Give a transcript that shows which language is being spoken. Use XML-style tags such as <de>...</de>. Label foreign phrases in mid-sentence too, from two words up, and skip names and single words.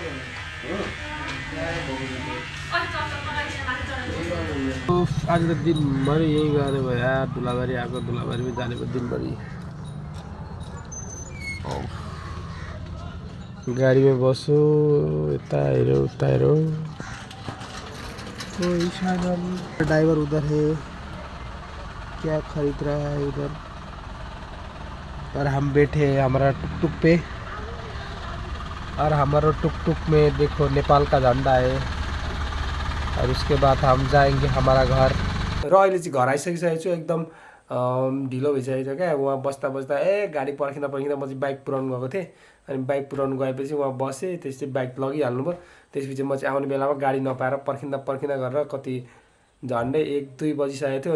<ne>आज त दिनभरि यही गरे भयो यार, धुलाबारी आएको, धुलाबारीमा जाने भयो दिनभरि। गाडीमा बसो, यता हेऱ्यो उता हेऱ्यो।</ne> <hi>ड्राइवर उधर है, क्या खरीद रहा है उधर, और हम बैठे हमारा टुक पे, और हमारा टुक में देखो नेपाल का झंडा है, और उसके बाद हम जाएंगे हमारा घर।</hi> <ne>र अहिले चाहिँ घर आइसकिसकेको छु, एकदम ढिलो भइसकेको छ क्या। वहाँ बस्दा बस्दा गाडी पर्खिँदा म चाहिँ बाइक पुऱ्याउनु गएको थिएँ। अनि बाइक पुऱ्याउनु गएपछि वहाँ बसेँ, त्यसपछि बाइक लगिहाल्नु भयो। त्यसपछि म चाहिँ आउने बेलामा गाडी नपाएर पर्खिँदा गरेर कति झन्डै 1-2 बजिसकेको थियो।</ne>